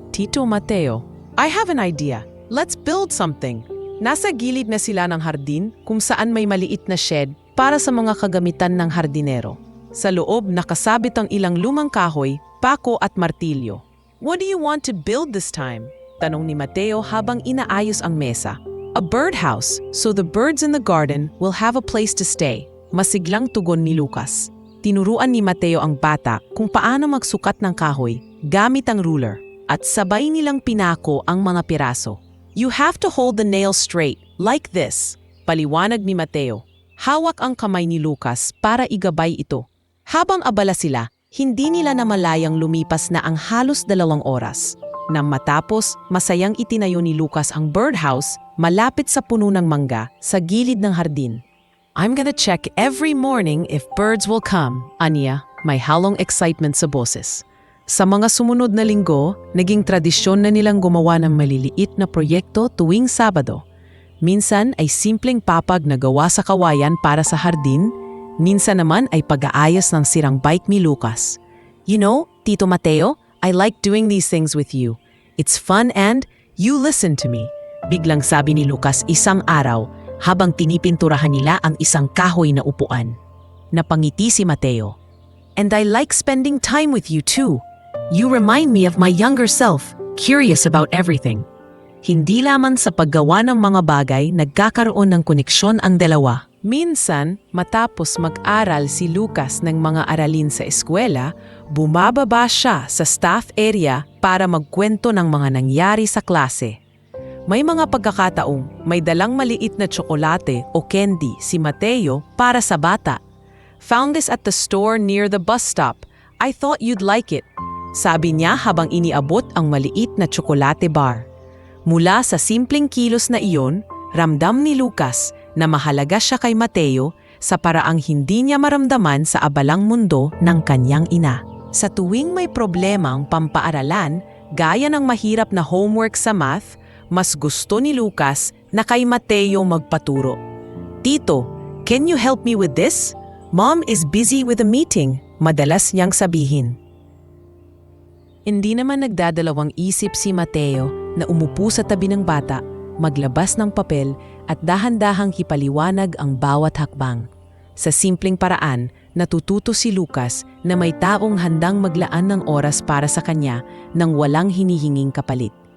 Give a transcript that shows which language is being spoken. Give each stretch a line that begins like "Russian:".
English: Tito Mateo, I have an idea. Let's build something.
Filipino: Nasa gilid na sila ng hardin kung saan may maliit na shed para sa mga kagamitan ng hardinero. Sa loob nakasabit ang ilang lumang kahoy, pako at martilyo.
English: What do you want to build this time?
Filipino: Tanong ni Mateo habang inaayos ang mesa.
English: A birdhouse, so the birds in the garden will have a place to stay.
Filipino: Masiglang tugon ni Lucas. Tinuruan ni Mateo ang bata kung paano magsukat ng kahoy gamit ang ruler at sabay nilang pinako ang mga piraso.
English: You have to hold the nail straight, like this.
Filipino: Paliwanag ni Mateo. Hawak ang kamay ni Lucas para igabay ito. Habang abala sila, hindi nila namalayang lumipas na ang halos 2 oras. Nang matapos, masayang itinayo ni Lucas ang birdhouse malapit sa puno ng mangga sa gilid ng hardin.
English: "I'm gonna check every morning if birds will come,"
Filipino: aniya, may halong excitement sa boses. Sa mga sumunod na linggo, naging tradisyon na nilang gumawa ng maliliit na proyekto tuwing Sabado. Minsan ay simpleng papag na gawa sa kawayan para sa hardin, minsan naman ay pag-aayos ng sirang bike ni Lucas.
English: "You know, Tito Mateo, I like doing these things with you. It's fun and you listen to me,"
Filipino: biglang sabi ni Lucas isang araw habang tinipinturahan nila ang isang kahoy na upuan. Napangiti si Mateo.
English: "And I like spending time with you too. You remind me of my younger self, curious about everything."
Filipino: Hindi lamang sa paggawa ng mga bagay nagkakaroon ng koneksyon ang dalawa. Minsan, matapos mag-aral si Lucas ng mga aralin sa eskwela, bumababa siya sa staff area para magkwento ng mga nangyari sa klase. May mga pagkakataong may dalang maliit na tsokolate o candy si Mateo para sa bata.
English: "Found this at the store near the bus stop. I thought you'd like it,"
Filipino: sabi niya habang iniabot ang maliit na tsokolate bar. Mula sa simpleng kilos na iyon, ramdam ni Lucas na mahalaga siya kay Mateo sa paraang hindi niya maramdaman sa abalang mundo ng kanyang ina. Sa tuwing may problema ang pampaaralan, gaya ng mahirap na homework sa math, mas gusto ni Lucas na kay Mateo magpaturo.
English: "Tito, can you help me with this? Mom is busy with a meeting,"
Filipino: madalas niyang sabihin. Hindi naman nagdadalawang isip si Mateo na umupo sa tabi ng bata, maglabas ng papel at dahan-dahang hipaliwanag ang bawat hakbang. Sa simpleng paraan, natututo si Lucas na may taong handang maglaan ng oras para sa kanya nang walang hinihinging kapalit.